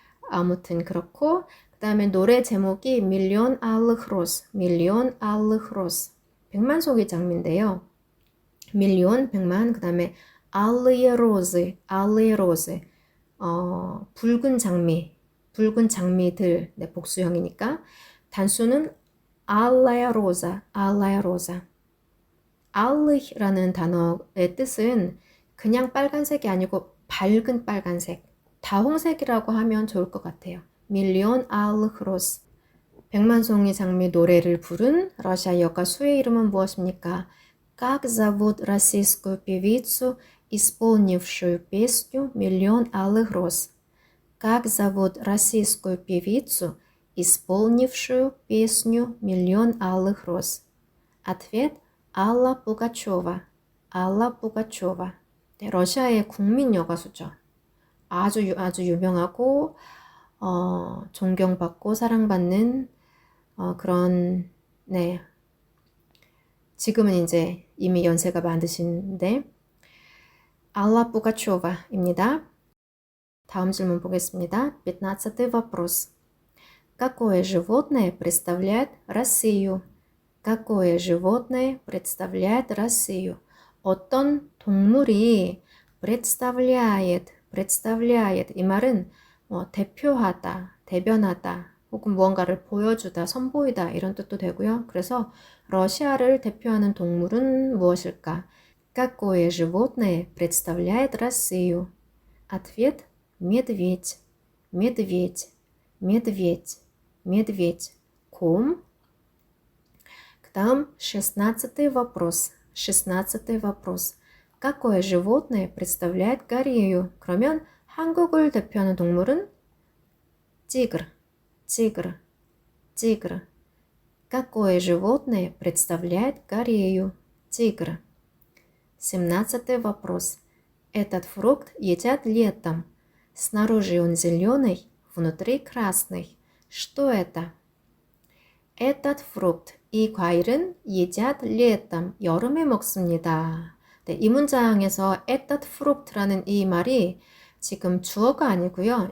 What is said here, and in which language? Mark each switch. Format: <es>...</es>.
<ko>아무튼 그렇고, 그 다음에 노래 제목이</ko> <ru>Миллион алых роз, Миллион алых роз.</ru> <ko>백만송이 장미인데요. 밀리온, 백만, 그 다음에 алые розы, алые розы. 붉은 장미, 붉은 장미들, 네, 복수형이니까.</ko> <ru>단수는 alая роза, alая роза.</ru> <ko>알르라는 단어의 뜻은 그냥 빨간색이 아니고 밝은 빨간색, 다홍색이라고 하면 좋을 것 같아요. 밀리온 알르흐 로스. 백만송이 장미 노래를 부른 러시아 여가수의 이름은 무엇입니까?</ko> <ru>Как зовут российскую певицу, исполнившую песню «Миллион алых роз»? Как зовут российскую певицу, исполнившую песню «Миллион алых роз»? Ответ Алла Пугачева. 알라 부가초바.</ru> <ko>네, 러시아의 국민 여가수죠. 아주 유명하고 존경받고 사랑받는 그런 네. 지금은 이제 이미 연세가 많으신데 알라 부가초바입니다. 다음 질문 보겠습니다.</ko> <ru>15-й вопрос. Какое животное представляет Россию? Какое животное представляет Россию?</ru> <ko>어떤 동물이 представляет 이 말은 대표하다, 대변하다, 혹은 무언가를 보여주다, 선보이다 이런 뜻도 되고요. 그래서 러시아를 대표하는 동물은 무엇일까?</ko> <ru>Какое животное представляет Россию? Ответ – медведь, медведь, медведь, медведь, 곰. К</ru> <ko>다음</ko> <ru>16-й вопрос. 16-й вопрос. Какое животное представляет Корею?</ru> <ko>그러면 한국을 대표하는 동물은</ko> <ru>тигр, тигр, тигр. Какое животное представляет Корею? Тигр. 17-й вопрос. Этот фрукт едят летом. Снаружи он зеленый, внутри красный. Что это? Этот фрукт,</ru> <ko>이 과일은</ko> <ru>едят летом,</ru> <ko>여름에 먹습니다. 네, 이 문장에서 этот fruct라는 이 말이 지금 주어가 아니고요.</ko>